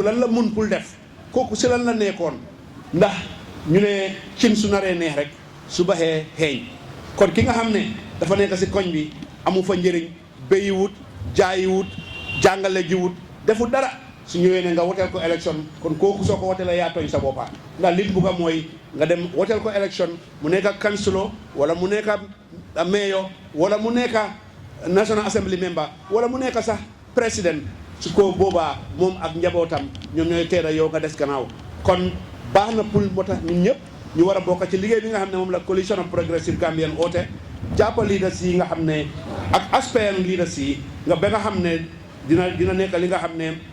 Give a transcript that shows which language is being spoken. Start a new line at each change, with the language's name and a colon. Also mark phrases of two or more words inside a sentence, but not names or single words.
Wolof: lan la mun pour def kooku si lan la nekkoon ndax ñu ne cin su naree neex rek su baxee xeeñ kon ki nga xam ne dafa nekk si koñ bi amu fa njëriñ béyiwut jaayiwut jàngale jiwut defut dara su ñëwee ne nga woteel ko élection kon kooku soo ko woteelee yaa tooñ sa boppa ndax li bugga mooy nga dem woteel ko élection mu nekk councilor wala mu nekk mayor wala mu nekk
English: national assembly member
Wolof: wala mu nekk sax président su ko boobaa moom ak njabootam ñoom ñooy teeda yow nga des gannaaw kon baax na pour moo tax ñun ñëpp ñu war a bokk ci liggéey bi nga xam ne moom la coalition of Progressive Gambians oote jàppa leaders yi nga xam ne ak
English: aspirant leaders
Wolof: yi nga ba nga xam ne dina nekk li nga xam ne